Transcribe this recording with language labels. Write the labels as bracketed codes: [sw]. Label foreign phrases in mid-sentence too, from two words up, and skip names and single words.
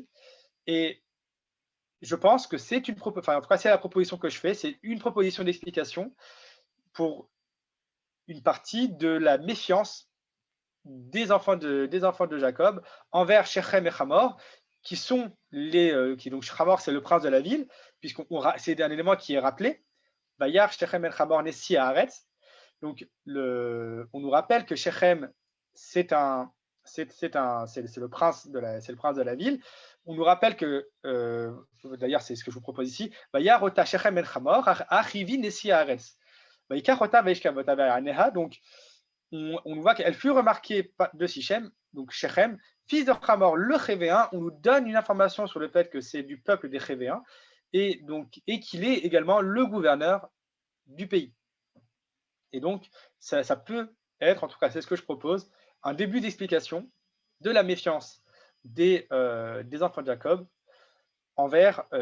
[fr] Et je pense que c'est une proposition, enfin en tout cas c'est la proposition que je fais, c'est une proposition d'explication pour une partie de la méfiance des enfants de Jacob envers Shechem et Hamor, qui sont donc Hamor c'est le prince de la ville, c'est un élément qui est rappelé. [he] וירא שכם את חמור נשיא הארץ. [fr] Donc on nous rappelle que Shechem c'est le prince de la ville. On nous rappelle que, d'ailleurs c'est ce que je vous propose ici, [he] וירא אותה שכם את חמור החוי נשיא הארץ. ויקר אותה וישכב אותה ויענה. [fr] Donc on voit qu'elle fut remarquée de Sichem, donc Shechem, fils de Hamor, le Chévéen. On nous donne une information sur le fait que c'est du peuple des Chévéens et qu'il est également le gouverneur du pays. Et donc, ça peut être, en tout cas, c'est ce que je propose, un début d'explication de la méfiance des enfants de Jacob envers